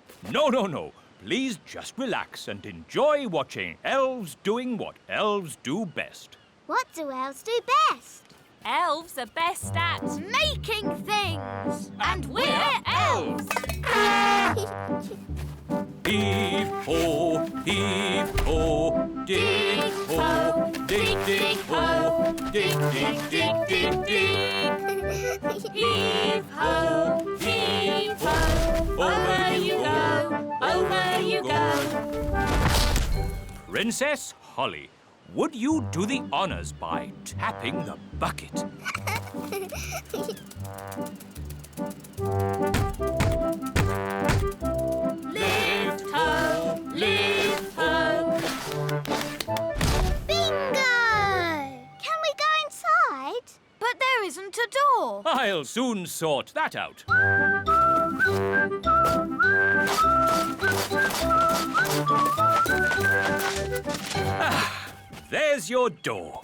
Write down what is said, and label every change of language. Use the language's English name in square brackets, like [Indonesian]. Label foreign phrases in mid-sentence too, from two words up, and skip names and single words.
[English] No, no, no. Please just relax and enjoy watching elves doing what elves do best. What do elves do best? Elves are best at... Making things. And we're elves! Heave-ho, heave-ho, dig-ho, dig-dig-ho, dig-dig-dig-dig-dig. Heave-ho, heave-ho, over you go. Princess Holly, would you do the honours by tapping the bucket? Lift ho, lift ho. Bingo! Can we go inside? But there isn't a door. I'll soon sort that out. There's your door.